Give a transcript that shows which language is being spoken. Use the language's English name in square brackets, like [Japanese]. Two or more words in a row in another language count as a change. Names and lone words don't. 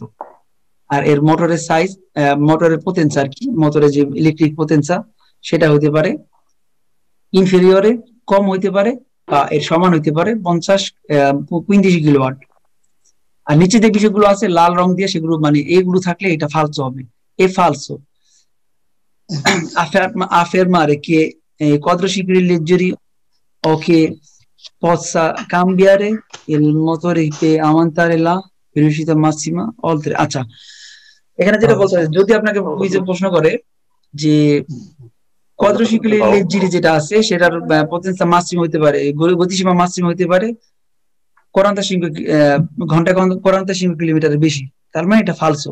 [Bangla] আর এর মোটরের সাইজ, মোটরের পোটেনশা আর কি, মোটরের যে ইলেকট্রিক পোটেনশা সেটা হইতে পারে ইনফেরিয়রে কম হইতে পারে বা এর সমান হইতে পারে 50-35 কিলোওয়াট। আর নিচে যে বিষয়গুলো আছে লাল রং দিয়ে, সেগুলো মানে এগুলো থাকলে এটা ফালসো হবে, [Italian] è falso. affermare che quadricicli leggeri o che possa cambiare il motore per aumentare la velocità massima oltre। [Bangla] আচ্ছা, এখানে যেটা বলতে যদি আপনাকে কুইজে প্রশ্ন করে যে [Italian] quadricicli leggeri [Bangla] যেটা আছে সেটার পটেন্সিয়াল মাসিম হইতে পারে, গতিসীমা মাসিম হইতে পারে 45 ঘন্টায় 45 কিলোমিটারের বেশি। তার মানে এটা ফালসো।